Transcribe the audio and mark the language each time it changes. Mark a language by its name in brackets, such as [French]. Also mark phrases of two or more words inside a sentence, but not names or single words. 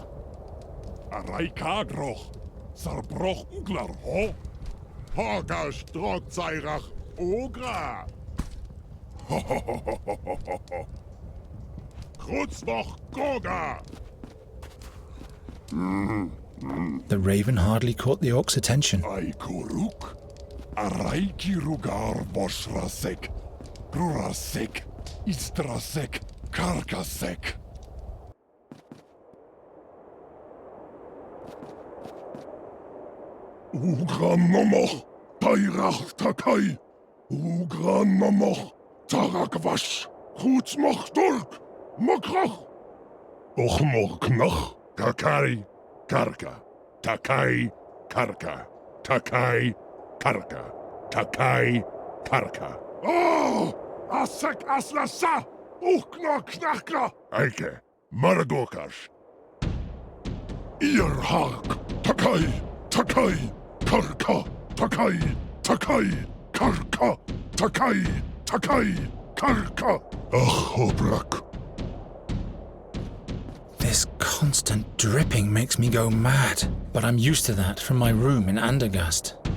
[English] Araikadroch, Sarbrochenglar, ho? Hogash Drogzairach, Ogra. Krutzmoch Goga. The raven hardly caught the orc's attention. Aikuruk, Araiki Rugar Boshrasek, Grurasek, Istrasek, Karkasek. Ugranomoch, Tairach Takai, Ugranomoch, Tarakwash, Krutzmoch Dulk, Mokrach, Ochmoknach, Kakari. Karka, Takai, Karka, Takai, Karka, Takai, Karka. Oh! Asek Aslasa! Ukna Knakla! Eike, Maragokash. Ihr Hark, Takai, Takai, Karka, Takai, Takai, Karka, Takai, Takai, Karka. Ach, Obrak. This constant dripping makes me go mad, but I'm used to that from my room in Andergast.